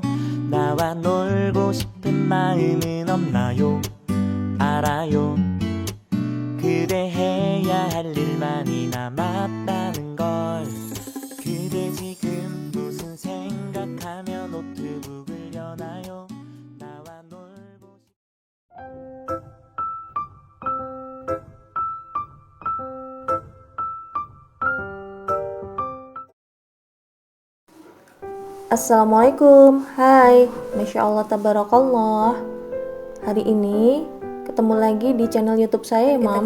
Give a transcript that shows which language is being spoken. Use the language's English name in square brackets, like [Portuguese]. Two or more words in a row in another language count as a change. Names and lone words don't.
[Korean] 나와 놀고 싶은 마음은 없나요? 알아요. 그대 해야 할 일 많이 남았다는 걸. 그대 지금 무슨 생각하며 노트북을 여나요? 나와 놀고 [Indonesian] Assalamualaikum, hai, [Arabic] ما شاء الله تبارك الله. [Indonesian] Hari ini ketemu lagi di channel YouTube saya, Mams.